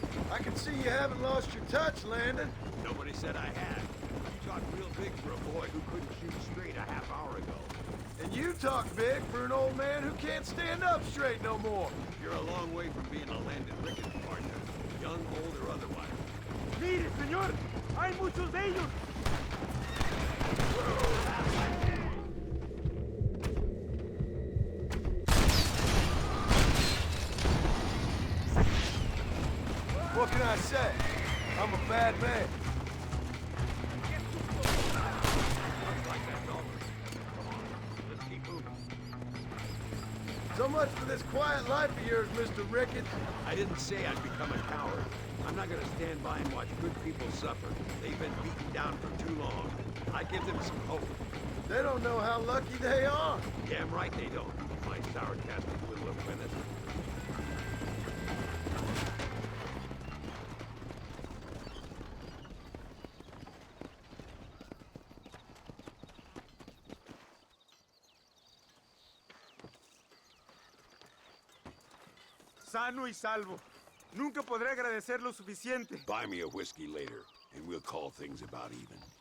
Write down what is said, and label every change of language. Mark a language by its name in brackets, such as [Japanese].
[English] I can see you haven't lost your touch, Landon. Nobody said I had. You talked real big for a boy who couldn't shoot straight a half hour ago. And you talk big for an old man who can't stand up straight no more. You're a long way from being a Landon Ricketts partner, young, old, or otherwise. [Spanish] Mire, señor, hay muchos de ellos. [English] What can I say? I'm a bad man. Looks like that's all. Come on, let's keep moving. It's So much for this quiet life of yours, Mr. Ricketts. I didn't say I'd become a coward. I'm not gonna stand by and watch good people suffer. They've been beaten down for too long. I give them some hope. They don't know how lucky they are. Damn right they don't. My sarcastic little apprentice. [Spanish] Sano y salvo. Nunca podré agradecer lo suficiente. [English] Buy me a whiskey later, and we'll call things about even.